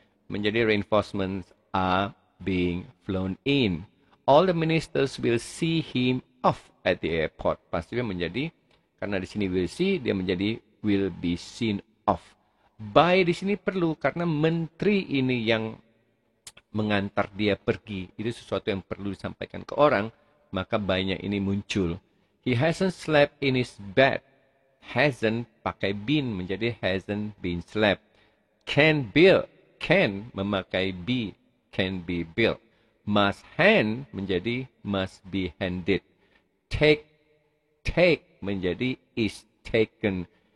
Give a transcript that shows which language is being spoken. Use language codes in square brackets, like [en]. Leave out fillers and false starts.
[en] Menjadi reinforcements are being flown in. All the ministers will see him off at the airport. [id] Pasti menjadi, karena di sini will see, dia menjadi will be seen off. By di sini perlu karena menteri ini yang mengantar dia pergi, itu sesuatu yang perlu disampaikan ke orang, maka by-nya ini muncul. [en] He hasn't slept in his bed. Hasn't pakai been menjadi hasn't been slept. Can build, can memakai be, can be built. Must hand menjadi must be handed. Take menjadi is taken.